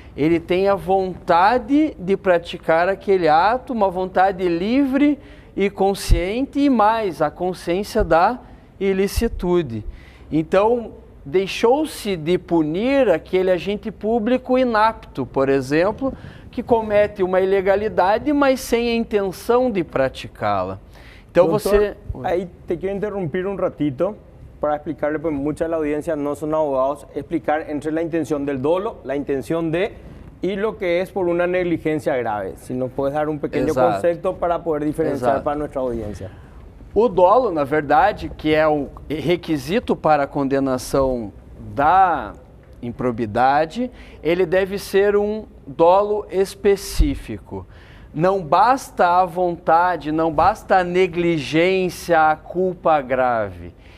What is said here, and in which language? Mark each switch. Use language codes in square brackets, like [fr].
[pt] Ele tem a vontade de praticar aquele ato, uma vontade livre e consciente, e mais, a consciência da ilicitude. Então, deixou-se de punir aquele agente público inapto, por exemplo, que comete uma ilegalidade, mas sem a intenção de praticá-la. Então, [es] Doctor, ahí te quiero interrumpir un ratito para explicarle, pues mucha de la audiencia no son abogados, explicar entre la intención del dolo, la intención de, y lo que es por una negligencia grave. Si nos puedes dar un pequeño concepto para poder diferenciar para nuestra audiencia. [pt] O dolo, na verdade, que é o requisito para a condenação da improbidade, ele deve ser um dolo específico. Não basta a vontade, não basta a negligência, a culpa grave.